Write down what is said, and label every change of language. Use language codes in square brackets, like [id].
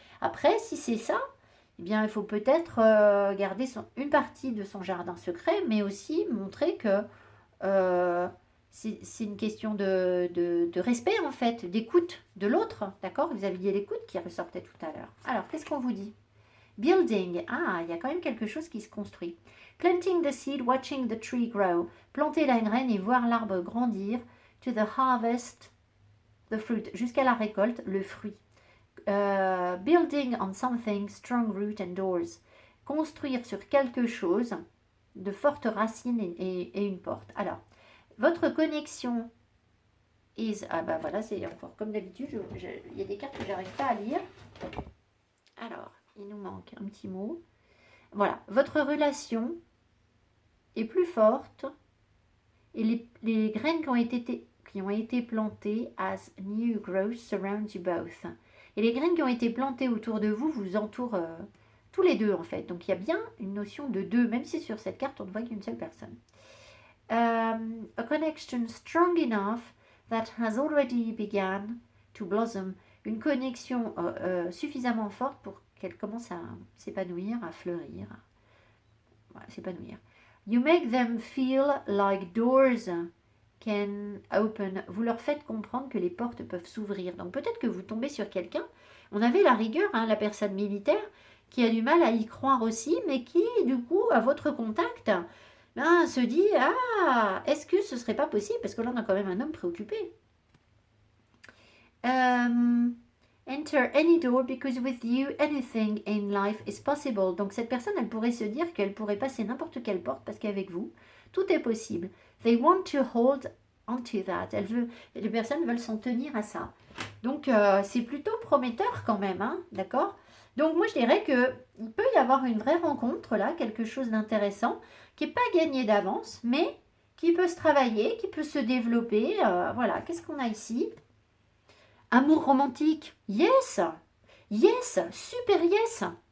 [fr] Après, si c'est ça, eh bien, il faut peut-être garder une partie de son jardin secret, mais aussi montrer que euh, c'est une question de respect, en fait, d'écoute de l'autre. D'accord. Vous aviez l'écoute qui ressortait tout à l'heure. Alors, qu'est-ce qu'on vous dit? Building. Ah, il y a quand même quelque chose qui se construit. [en] Planting the seed, watching the tree grow. [fr] Planter la graine et voir l'arbre grandir. To the harvest, the fruit. Jusqu'à la récolte, le fruit. [en] Building on something, strong root and doors. [fr] Construire sur quelque chose, de fortes racines et une porte. Alors, votre connexion is... Ah bah voilà, c'est encore comme d'habitude, il y a des cartes que j'arrive pas à lire. Alors, il nous manque un petit mot. Voilà, votre relation est plus forte et les graines qui ont été plantées as new growth surround you both. Et les graines qui ont été plantées autour de vous vous entourent tous les deux en fait. Donc il y a bien une notion de deux, même si sur cette carte on ne voit qu'une seule personne. [en] A connection strong enough that has already begun to blossom. [fr] Une connexion suffisamment forte pour qu'elle commence à s'épanouir, à fleurir. Voilà, s'épanouir. [en] You make them feel like doors can open. [fr] Vous leur faites comprendre que les portes peuvent s'ouvrir. Donc peut-être que vous tombez sur quelqu'un. On avait la rigueur, hein, la personne militaire, qui a du mal à y croire aussi, mais qui, du coup, à votre contact, se dit ah, est-ce que ce serait pas possible? Parce que là, on a quand même un homme préoccupé. [en] Enter any door because with you anything in life is possible. [fr] Donc cette personne, elle pourrait se dire qu'elle pourrait passer n'importe quelle porte parce qu'avec vous, tout est possible. [en] They want to hold onto that. [fr] Les personnes veulent s'en tenir à ça. Donc c'est plutôt prometteur quand même, hein, d'accord? Donc moi je dirais que il peut y avoir une vraie rencontre là, quelque chose d'intéressant qui n'est pas gagné d'avance, mais qui peut se travailler, qui peut se développer. Voilà, qu'est-ce qu'on a ici? Amour romantique, yes, yes, super yes.